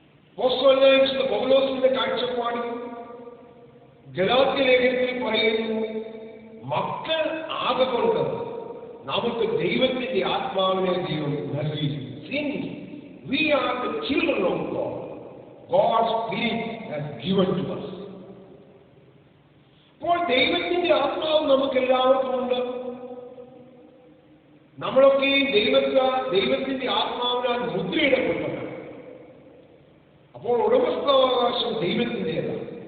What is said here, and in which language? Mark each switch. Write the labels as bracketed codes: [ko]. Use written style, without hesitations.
[ml] അപ്പോസ്തലനായ വിശുദ്ധ പൗലോസിന്റെ കാഴ്ചപ്പാടിൽ ഗലാത്യ ലേഖനത്തിൽ പറയുന്നു, മക്കൾ ആകൊണ്ട് നമുക്ക് ദൈവത്തിന്റെ ആത്മാവിനെ ദൈവം നൽകി. [en] We are the children of God. God's Spirit has given to us. [ml] അപ്പോൾ ദൈവത്തിന്റെ ആത്മാവ് നമുക്ക് എല്ലാവർക്കും ഉണ്ട്. നമ്മളൊക്കെ ദൈവത്തിന്റെ ആത്മാവിനാൽ മുദ്രയിടപ്പെട്ടതാണ്. അപ്പോൾ ഉടമസ്ഥാവകാശം ദൈവത്തിൻ്റെതാണ്.